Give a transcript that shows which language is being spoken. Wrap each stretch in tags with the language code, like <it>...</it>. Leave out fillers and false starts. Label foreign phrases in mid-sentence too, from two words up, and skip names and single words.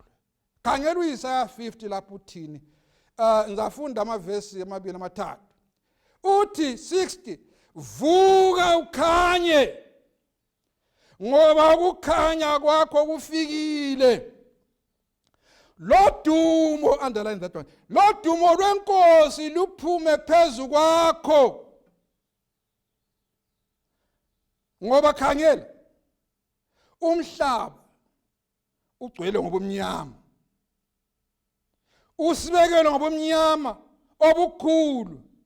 <nd>Khangela uIsaya 50 lapho uthini. Ngizafunda amavesi amabili amathathu. Uthi 60, vuka ukhanye, ngoba ukukhanya kwakho kufikile. Lodumo,</nd> <en>underline that one.</en> <nd>Lodumo lwenkosi luphume phezu kwakho. Ngoba khangela, umhlaba ugcwele ngobumnyama, usibekele ngobumnyama obukhulu.</nd>